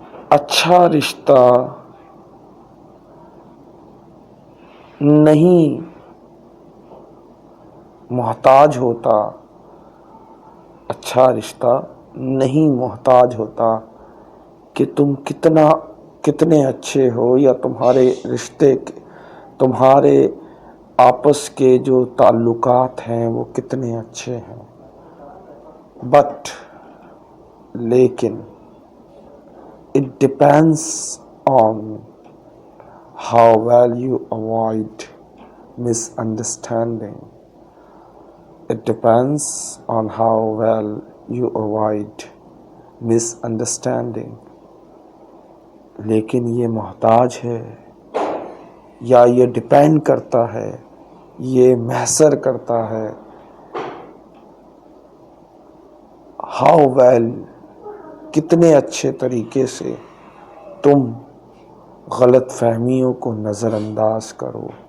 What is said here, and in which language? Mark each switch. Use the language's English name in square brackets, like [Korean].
[Urdu] اچھا رشتہ نہیں محتاج ہوتا، اچھا رشتہ نہیں محتاج ہوتا کہ تم کتنے اچھے ہو یا تمہارے رشتے تمہارے آپس کے جو تعلقات ہیں وہ کتنے اچھے ہیں. [English] But لیکن it depends on how well you avoid misunderstanding. It depends on how well you avoid misunderstanding. [Urdu] لیکن یہ محتاج ہے یا یہ ڈپینڈ کرتا ہے، یہ محصر کرتا ہے [English] how well، [Urdu] کتنے اچھے طریقے سے تم غلط فہمیوں کو نظر انداز کرو.